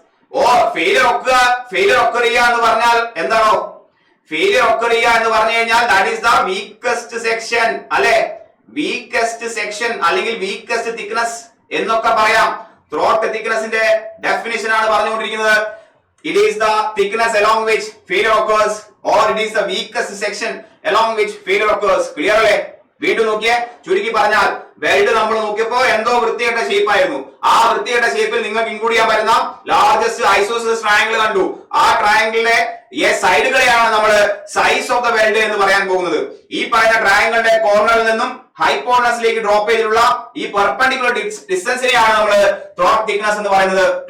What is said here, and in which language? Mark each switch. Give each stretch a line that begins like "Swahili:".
English: Or failure occur
Malayalam: എന്ന് പറഞ്ഞാൽ എന്താണോ?
English: failure occur
Malayalam: എന്ന് പറഞ്ഞു കഴിഞ്ഞാൽ
English: that is the weakest section
Malayalam: അല്ലെ?
English: weakest section
Malayalam: അല്ലെങ്കിൽ
English: weakest thickness
Malayalam: എന്നൊക്കെ പറയാം. ത്രോട്ട് തിക്നെസിന്റെ ഡെഫിനിഷൻ ആണ് പറഞ്ഞുകൊണ്ടിരിക്കുന്നത്.
English: It is the thickness along which failure occurs, or it is the weakest section along which failure occurs.
Malayalam: Clear അല്ലേ? വീണ്ടും നോക്കിയേ. ചുരുക്കി പറഞ്ഞാൽ വെൽഡ് നമ്മൾ നോക്കിയപ്പോ എന്തോ വൃത്തികെട്ട ഷേപ്പ് ആയിരുന്നു. ആ വൃത്തികെട്ട ഷേപ്പിൽ നിങ്ങൾക്ക് ഇൻക്ലൂഡ് ചെയ്യാൻ പറ്റുന്ന ലാർജസ്റ്റ് ഐസോസെലസ് ട്രയാങ്കിൾ കണ്ടു. ആ ട്രയാങ്കിളിലെ സൈഡുകളെയാണ് നമ്മൾ സൈസ് ഓഫ് ദ വെൽഡ് എന്ന് പറയാൻ പോകുന്നത്. ഈ പറയുന്ന ട്രയാങ്കിളിന്റെ കോർണറിൽ നിന്നും ഹൈപ്പോട്ടനസിലേക്ക് ഡ്രോപ്പ് ചെയ്തിട്ടുള്ള ഈ പെർപെൻഡിക്കുലർ ഡിസ്റ്റൻസിനെയാണ് നമ്മൾ ത്രോട്ട് തിക്നെസ് എന്ന് പറയുന്നത്.